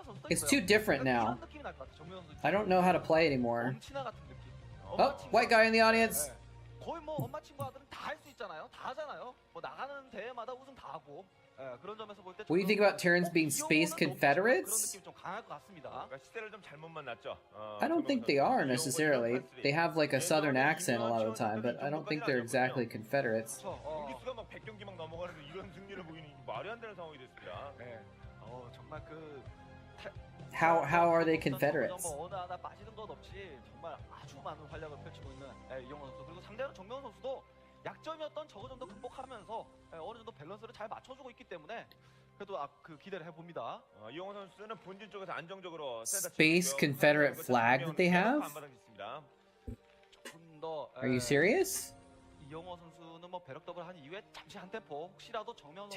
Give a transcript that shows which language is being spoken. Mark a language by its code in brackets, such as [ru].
[en] It's too different now. I don't know how to play anymore. Oh, white guy in the audience. [ko] 거의 뭐 엄마 친구 아들은 다 할 수 있잖아요. 다 하잖아요. 뭐 나가는 대회마다 우승 다 하고. 그런 점에서 볼 때 [en] What do you think about Terrans being space confederates? [ko] 좀 강할 것 같습니다. 시대를 좀 잘못 만났죠. [en] I don't think they are necessarily. They have like a southern accent a lot of the time, but I don't think they're exactly confederates. [ko] 경기수가 막 100경기 막 넘어가는데 이런 승리를 보이니 말이 안 되는 상황이 됐습니다. 정말 그 [en] How are they confederates? [ko] 뭐 어느 하나 빠지는 것 없이 정말 아주 많은 활약을 펼치고 있는 이영호 선수 그리고 상대는 정명 선수도 약점이었던 저거 정도 극복하면서 어느 정도 밸런스를 잘 맞춰주고 있기 때문에 그래도 그 기대를 해봅니다. 이영호 선수는 본진 쪽에서 안정적으로 [en] Space Confederate flag that they have? [ko] 조금 더 [en] Are you serious? [ko] 이영호 선수는 뭐 배럭덕을 한 이후에 잠시 한 템포 혹시라도 정명 선수